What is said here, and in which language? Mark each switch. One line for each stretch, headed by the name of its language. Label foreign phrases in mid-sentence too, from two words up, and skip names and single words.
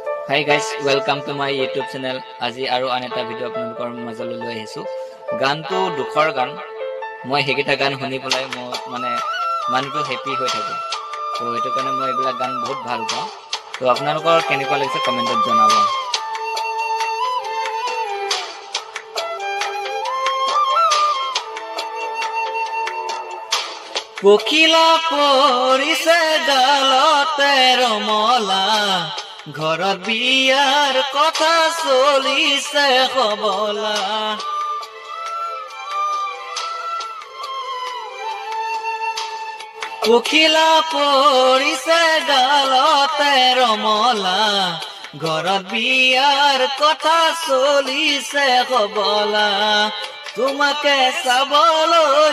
English: Hi guys, welcome to my YouTube channel.
Assamese: আজি আৰু আন এটা ভিডিঅ' আপোনালোকৰ মাজলৈ লৈ আহিছোঁ. গানটো দুখৰ গান. মই সেইটো গান শুনি পালেই মোৰ মানে মনটো happy হৈ থাকে. তো এইটো কাৰণে মই এইবিলাক গান বহুত ভাল পাওঁ। তো আপোনালোকৰ কেনেকুৱা লাগিছে comment ত জনাব. পখিলা পৰিছে গালতে ৰমলা ঘৰত বিয়াৰ কথা চলিছে খবলা পখিলা পৰিছে গালতে ৰমলা ঘৰত বিয়াৰ কথা চলিছে খবলা তোমাকে চাবলৈ